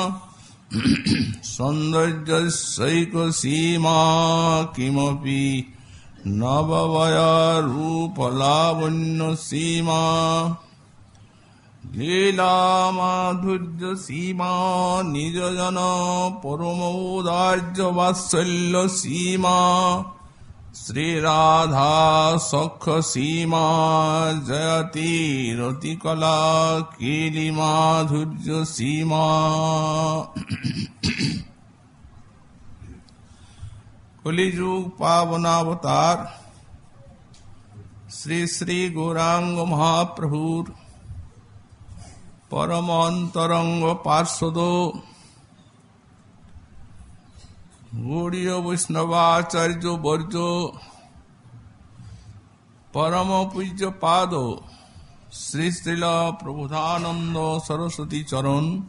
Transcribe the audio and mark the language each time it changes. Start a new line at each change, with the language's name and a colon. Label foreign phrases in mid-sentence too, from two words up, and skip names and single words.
Sanskrit: সৌন্দর্যস্যৈক সীমা কিমপি নববয়রূপলাবণ্য সীমা লীলা মাধুর্য সীমা নিজজন পরমৌদার্য বাৎসল্য সীমা শ্রীরাধা সখ্য সীমা জয়তি রতিকলা কেলি মাধুর্য সীমা।
Bangla: কলিযুগ পাবনাবতার শ্রী শ্রী গৌরাঙ্গ মহাপ্রভুর পরম অন্তরঙ্গ পার্শ্বদ গৌড়ীয় বৈষ্ণবাচার্য বর্য পরম পূজ্য পাদ শ্রী শ্রীল প্রবোধানন্দ সরস্বতী চরণ